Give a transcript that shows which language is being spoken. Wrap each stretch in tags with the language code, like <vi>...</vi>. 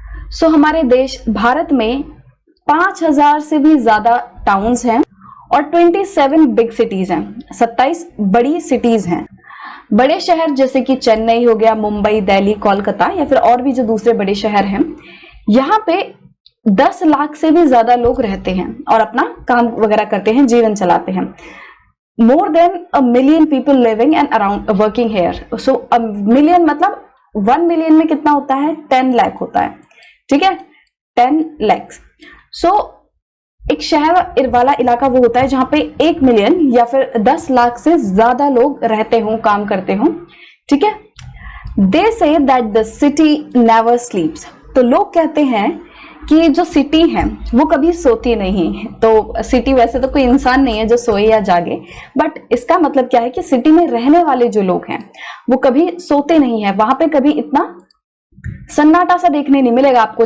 <hi>सो हमारे देश भारत में 5000 से भी ज्यादा टाउन्स हैं और 27 बिग सिटीज हैं, 27 बड़ी सिटीज हैं. बड़े शहर जैसे कि चेन्नई हो गया, मुंबई, दिल्ली, कोलकाता या फिर और भी जो दूसरे बड़े शहर हैं, यहाँ पे 10 लाख से भी ज्यादा लोग रहते हैं और अपना काम वगैरह करते हैं, जीवन चलाते हैं.</hi> <en>More than a million people living and around working here. So a million</en> <hi>मतलब 1 million में कितना होता है, 10 लाख होता है. ठीक है, 10 लाख. सो एक शहर वाला इलाका वो होता है जहां पे 1 मिलियन या फिर 10 लाख से ज्यादा लोग रहते हों, काम करते हों. ठीक है.</hi> <en>They say that the city never sleeps.</en> <hi>तो लोग कहते हैं कि जो सिटी है वो कभी सोती नहीं है. तो सिटी वैसे तो कोई इंसान नहीं है जो सोए या जागे, बट इसका मतलब क्या है कि सिटी में रहने वाले जो लोग हैं वो कभी सोते नहीं है. वहां पे कभी इतना सन्नाटा सा देखने नहीं मिलेगा आपको.</hi>